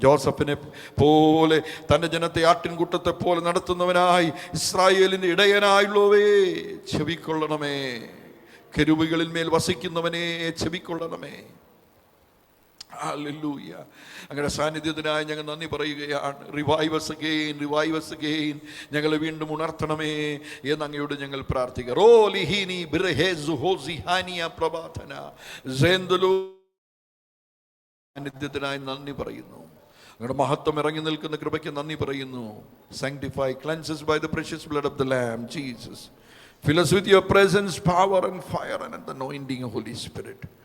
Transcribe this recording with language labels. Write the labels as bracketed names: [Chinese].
[Malayalam] ജോസഫിനെ പോലെ തൻ്റെ ജനത്തെ ആട്ടിൻകൂട്ടത്തെ പോലെ നടത്തുന്നവനായി, ഇസ്രായേലിന്റെ ഇടയനായുള്ളവേ ചെവിക്കൊള്ളണമേ. കെരൂബുകളിൽ മേൽ വസിക്കുന്നവനെ ചെവിക്കൊള്ളണമേ. ഹല്ലേലൂയ. അങ്ങയുടെ സാന്നിധ്യത്തിനായി ഞങ്ങൾ നന്ദി പറയുകയാണ്. [English] Revive us again, revive us again. [Malayalam] ഞങ്ങളെ വീണ്ടും ഉണർത്തണമേ എന്ന് അങ്ങയോട് ഞങ്ങൾ പ്രാർത്ഥിക്കുക. റോലിഹിനി ബിർഹേസു ഹോസിഹാനിയ പ്രഭാതന സെന്തലു. സാന്നിധ്യത്തിനായി നന്ദി പറയുന്നു. അങ്ങയുടെ മഹത്വം ഇറങ്ങി നിൽക്കുന്ന കൃപയ്ക്ക് നന്ദി പറയുന്നു. [English] Sanctify, cleanse us by the precious blood of the Lamb, Jesus. Fill us with your presence, power and fire and the anointing of Holy Spirit.